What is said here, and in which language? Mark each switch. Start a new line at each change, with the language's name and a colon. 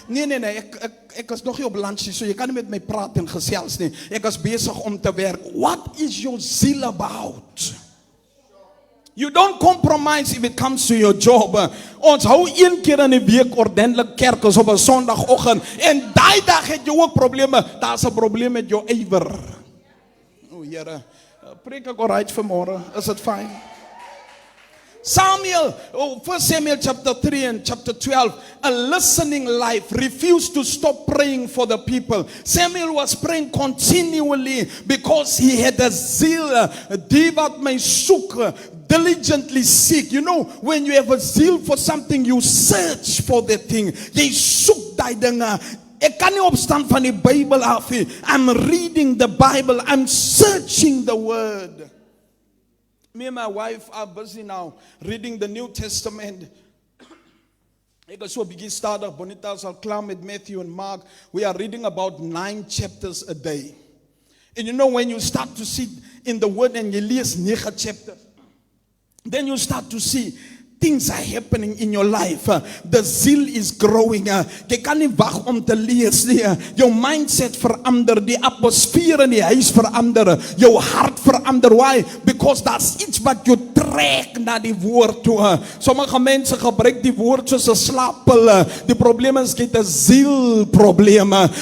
Afrikaans: Nee, ek is nog nie op lunch, so jy kan nie met my praat en gesels nie. Ek is besig om te werk.
English: What is your zeal about? You don't compromise if it comes to your job.
Afrikaans: Ons hou een keer in die week ordentlik kerk is op 'n Sondagoggend en daai dag het jy ook probleme. Daar's 'n probleem met jou ywer. O Here, preek ek alright vanmôre? Is dit fyn?
English: Samuel, 1 Samuel chapter 3 and chapter 12, a listening life, refused to stop praying for the people. Samuel was praying continually because he had a zeal.
Afrikaans: Die wat my soek,
English: diligently seek. You know, when you have a zeal for something, you search for that thing.
Afrikaans: Jy soek daai dinge. Ek kan nie opstaan van die Bybel af nie.
English: I'm reading the Bible. I'm searching the word. Me and my wife are busy now reading the New Testament.
Afrikaans: Ek is so bietjie stadig. Bonita sal klaar met Matthew and Mark.
English: We are reading about 9 chapters a day. And you know, when you start to see in the word and you
Afrikaans: lees
English: 9 chapters, then you start to see things are happening in your life. The zeal is growing.
Afrikaans: Jy kan nie wag om te lees nie. Jou mindset verander, die atmosfeer in die huis verander, jou hart verander. Why?
English: Because that's
Afrikaans: iets wat jou trek na die woord toe. Sommige mense gebruik die woord soos 'n slaappil. Die probleem is jy het 'n zielprobleem.